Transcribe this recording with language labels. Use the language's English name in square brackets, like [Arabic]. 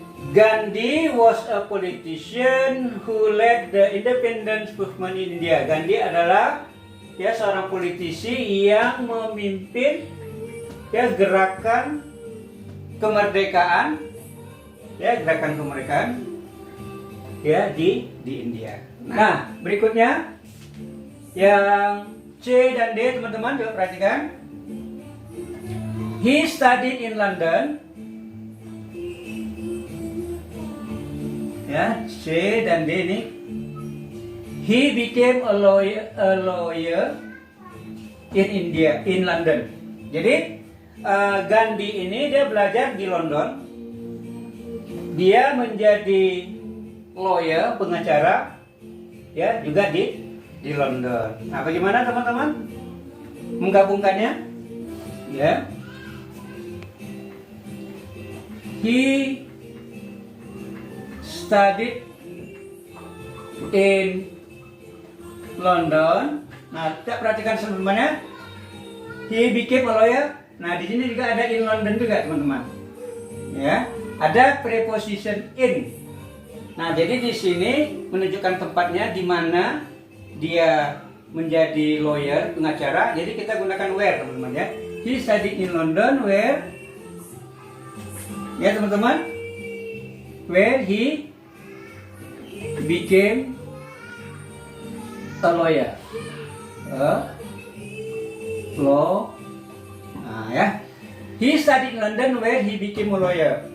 [English] Gandhi was a politician who led the independence movement in India. [Indonesian] Gandhi adalah ya seorang politisi yang memimpin ya gerakan kemerdekaan, ya gerakan kemerdekaan ya di India. Nah, berikutnya yang C dan D, teman-teman, coba perhatikan. [English] He studied in London. [Indonesian] Ya, C dan D ini. [English] He became a lawyer in India, in London. [Indonesian] Jadi Gandhi ini dia belajar di London. Dia menjadi lawyer, pengacara, ya juga di London. Nah, bagaimana teman-teman menggabungkannya? [English] Ya, he studied in London. [Indonesian] Nah, kita perhatikan sebenarnya. [English] He became a lawyer. [Indonesian] Nah, di sini juga ada in London juga, teman-teman. Ya, ada preposition in. Nah, jadi di sini menunjukkan tempatnya di mana dia menjadi lawyer, pengacara. Jadi kita gunakan where, teman-teman ya. [English] He studied in London where, ya teman-teman, where he became a lawyer. Law. Nah, ya. He studied in London where he became a lawyer.